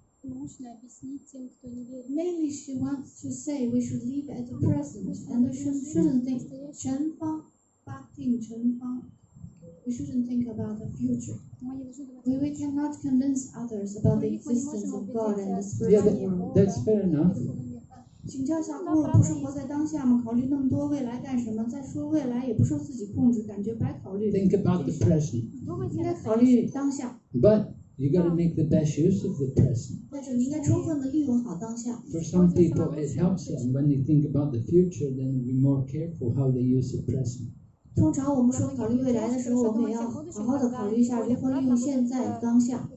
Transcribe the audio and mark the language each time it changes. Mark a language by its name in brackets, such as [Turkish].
[English] Mainly she wants to say we should live at the present and we shouldn't think Chen Fang, Bhakti Chen Fang. We shouldn't think about the future. We cannot convince others about the existence of God and the spiritual world. That's fair enough. [Chinese] 请教一下，如果不是活在当下吗？考虑那么多未来干什么？再说未来也不受自己控制，感觉白考虑。 [English] Think about the present. [Chinese] 应该考虑当下。 [English] But you got to make the best use of the present. [Chinese] 但是你应该充分的利用好当下。 [English] For some people, it helps them when they think about the future. Then be more careful how they use the present. [Chinese] 通常我们说考虑未来的时候，我们也要好好的考虑一下如何利用现在当下。